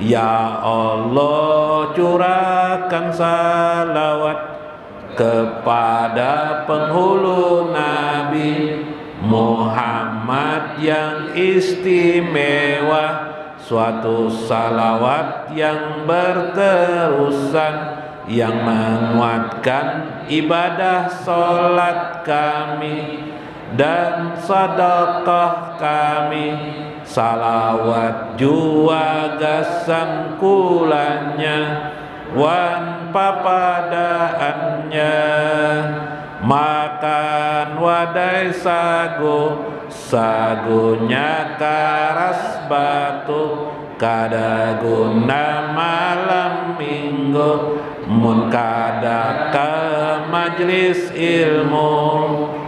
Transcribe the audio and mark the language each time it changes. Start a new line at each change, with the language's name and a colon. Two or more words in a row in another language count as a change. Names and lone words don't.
Arabic: Ya Allah,
Indonesian: curahkan salawat kepada penghulu Nabi Muhammad yang istimewa, suatu salawat yang berterusan, yang menguatkan ibadah sholat kami dan sedekah kami.
Banjar: Salawat jua gasan kulanya wan papadaannya, makan wadai sagunya karas batu, kada guna malam minggu, mun kada ke majlis ilmu.